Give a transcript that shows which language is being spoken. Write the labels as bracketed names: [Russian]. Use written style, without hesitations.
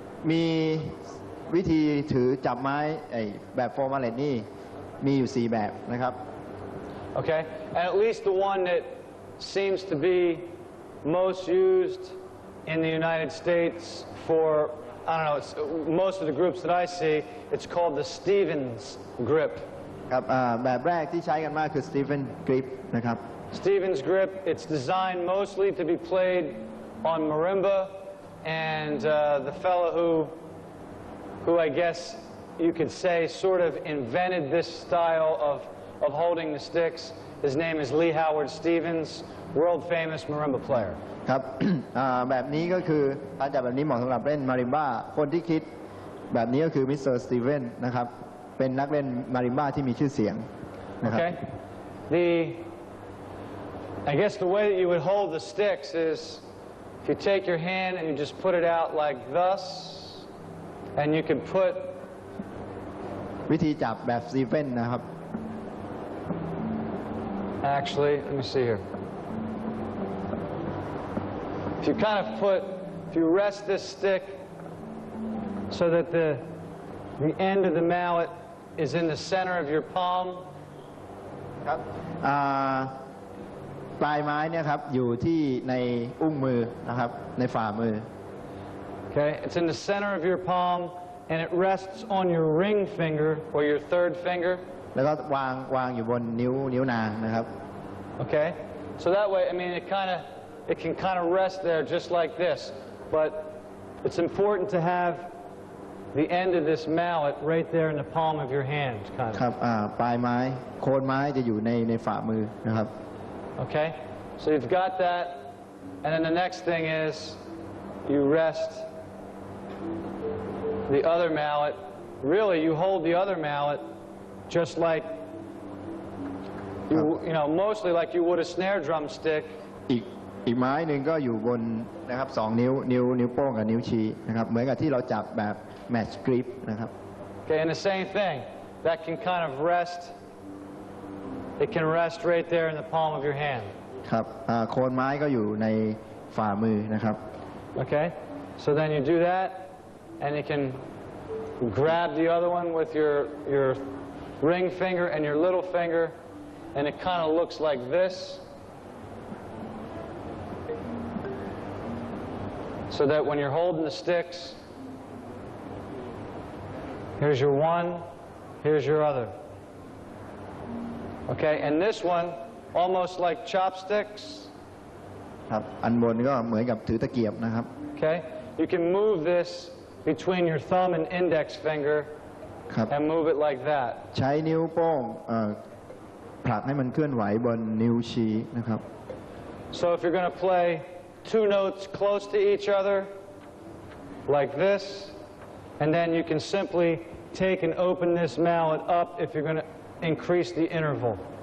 [Thai] มีวิธีถือจับไม้แบบ4 mallet นี่มีอยู่4แบบนะครับ [English] Okay, and at least the one that seems to be most used in the United States for, I don't know, most of the groups that I see, it's called the Stevens grip. [Thai] ครับแบบแรกที่ใช้กันมากคือ Stevens grip นะครับ [English] Stevens grip, it's designed mostly to be played on marimba, and the fellow who I guess you could say sort of invented this style of holding the sticks. His name is Lee Howard Stevens, world famous marimba player. [Thai] ครับ แบบนี้ก็คือการจับแบบนี้เหมาะสำหรับเล่นมาริมบ้าคนที่คิดแบบนี้ก็คือมิสเตอร์สตีเวนนะครับเป็นนักเล่นมาริมบ้าที่มีชื่อเสียงนะครับ [English] Okay, I guess the way that you would hold the sticks is if you take your hand and you just put it out like thus, and you can put [Thai] วิธีจับแบบสตีเวนนะครับ [English] Actually, let me see here. If you rest this stick so that the end of the mallet is in the center of your palm. [Thai] ครับปลายไม้เนี่ยครับอยู่ที่ในอุ้งมือนะครับในฝ่ามือ [English] Okay, it's in the center of your palm and it rests on your ring finger or your 3rd finger. [Thai] แล้วก็วางอยู่บนนิ้วนางนะครับ [English] Okay, so that way, I mean, it can kind of rest there just like this, but it's important to have the end of this mallet right there in the palm of your hand, kind of. [Thai] ครับปลายไม้โคนไม้จะอยู่ในฝ่ามือนะครับ [English] Okay, so you've got that, and then the next thing is you rest the other mallet. Really, you hold the other mallet just like mostly like you would a snare drum stick. [Thai] อีกไม้หนึ่งก็อยู่บนนะครับ2 นิ้วโป้งกับนิ้วชี้นะครับเหมือนกับที่เราจับแบบ match grip นะครับ [English] Okay, and the same thing. That can kind of rest. It can rest right there in the palm of your hand. [Thai] ครับโคนไม้ก็อยู่ในฝ่ามือนะครับ [English] Okay, so then you do that, and you can grab the other one with your ring finger and your little finger, and it kind of looks like this. So that when you're holding the sticks, here's your one, here's your other. Okay, and this one, almost like chopsticks. [Thai] ครับอันบนก็เหมือนกับถือตะเกียบนะครับ [English] Okay, you can move this between your thumb and index finger [Thai] ครับ [English] and move it like that. [Thai] ใช้นิ้วโป้งผลักให้มันเคลื่อนไหวบนนิ้วชี้นะครับ [English] So if you're going to play 2 notes close to each other, like this, and then you can simply take and open this mallet up if you're going to increase the interval.